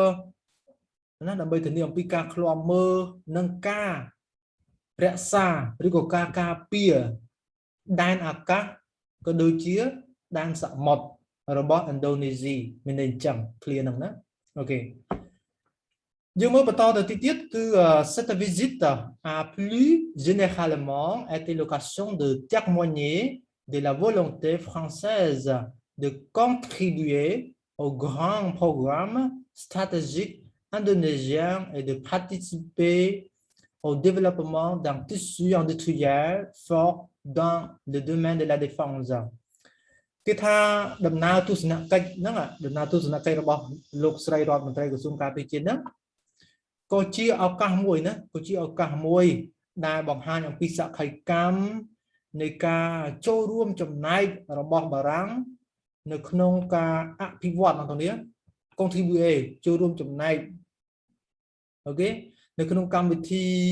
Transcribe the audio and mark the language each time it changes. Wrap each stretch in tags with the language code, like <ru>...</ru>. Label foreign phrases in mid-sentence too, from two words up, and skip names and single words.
<km>អំពីការឃ្លាំមើលនិងការរក្សាឬក៏ការការពារដែនអាកាសក៏ដូចជាដែនសមុទ្ររបស់ឥណ្ឌូនេស៊ីមានន័យអញ្ចឹង clear ហ្នឹងណាអូខេ Dương mới បន្តទៅទីទៀត</km> <fr>គឺ cette visite a plus généralement été l'occasion de témoigner de la volonté française de contribuer au grand programme stratégique indonésien et de participer au développement d'un tissu industriel fort dans le domaine de la défense</fr> <km>គេថាដំណើរទស្សនកិច្ច ហ្នឹងដំណើរទស្សនកិច្ចរបស់លោកស្រីរដ្ឋមន្ត្រីក្រសួងការពារជាតិហ្នឹងក៏ជាឱកាសមួយណាក៏ជាឱកាសមួយដែលបង្ហាញអំពីសក្ខីកម្មនៃការចូលរួមចំណែករបស់បារាំងនៅក្នុងការអភិវឌ្ឍហ្នឹងនេះ contribuer ចូលរួមចំណែកអូខេនៅក្នុងកម្មវិធី</km>